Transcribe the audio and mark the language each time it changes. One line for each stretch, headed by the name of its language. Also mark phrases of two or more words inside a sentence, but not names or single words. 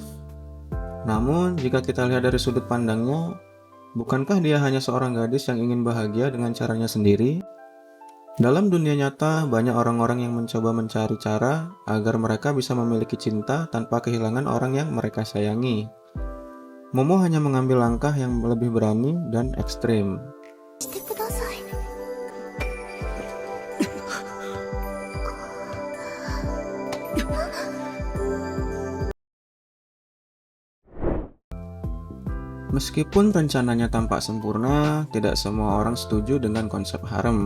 Indonesian: Namun, jika kita lihat dari sudut pandangnya, bukankah dia hanya seorang gadis yang ingin bahagia dengan caranya sendiri? Dalam dunia nyata, banyak orang-orang yang mencoba mencari cara agar mereka bisa memiliki cinta tanpa kehilangan orang yang mereka sayangi. Momo hanya mengambil langkah yang lebih berani dan ekstrim.
Japanese: してください。
Indonesian: Meskipun rencananya tampak sempurna, tidak semua orang setuju dengan konsep harem.